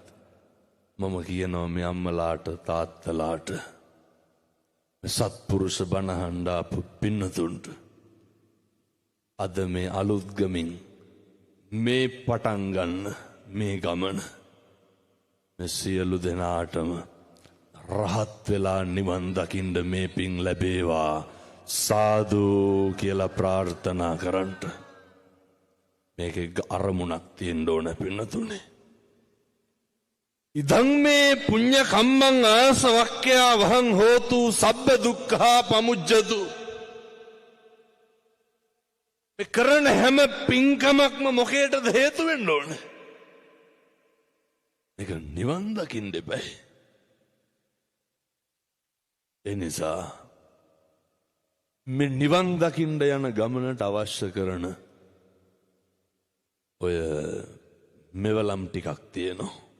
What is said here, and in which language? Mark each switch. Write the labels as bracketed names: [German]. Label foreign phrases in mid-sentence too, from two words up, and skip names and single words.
[Sinhala] මම කියනවා මේ අම්මලාට තාත්තලාට මේ සත්පුරුෂ බණහඬ ආපු පින්නතුන්ට අද මේ අලුත් ගමින් මේ පටන් ගන්න මේ ගමන මේ සියලු දෙනාටම රහත් වෙලා නිවන් දකින්න මේ පින් ලැබේවා සාදු කියලා ප්‍රාර්ථනා කරන්ට මේකේ අරමුණක් තියෙන්න ඕන පින්නතුනේ. [Pali] ඉදං මේ පුඤ්ඤ කම්මං ආසවක්ඛ්‍යා වහං හෝතු සබ්බ දුක්ඛා පමුජ්ජතු. [Sinhala] මේ කරන හැම පින්කමක්ම මොකේටද හේතු වෙන්න ඕන? මේක නිවන් දකින්න දෙපයි. ඒ නිසා මේ නිවන් දකින්න යන ගමනට අවශ්‍ය කරන ඔය මෙවලම් ටිකක් තියෙනවා.